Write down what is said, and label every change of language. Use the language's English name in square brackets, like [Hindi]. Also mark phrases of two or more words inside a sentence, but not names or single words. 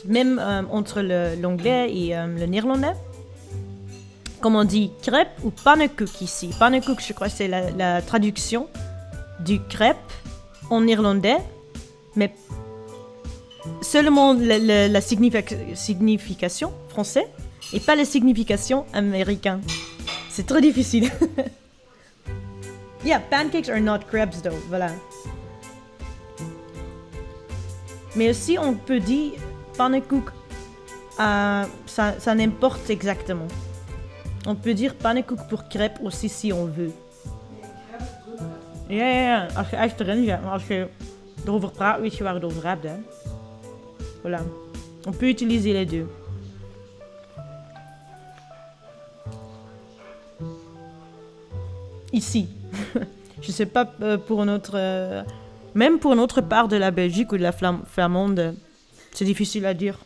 [French] Même entre l'anglais et le néerlandais. Comme on dit crêpe ou pannenkoek ici. Pannenkoek, je crois, c'est la traduction du crêpe en néerlandais, mais seulement la signification française et pas la signification américaine. C'est très difficile. [English] Yeah, pancakes are not crepes though, [French] voilà. Mais aussi on peut dire pannenkoek, ça n'importe exactement. On peut dire pannenkoek pour crêpes aussi si on veut. [Dutch] Ja. Als je echt erin zit, maar als je erover praat, weet je waar je het over hebt, hè. [French] Voilà. On peut utiliser les deux. Ici. Je sais pas pour notre... même pour une autre part de la Belgique ou de la Flamande, c'est difficile à dire.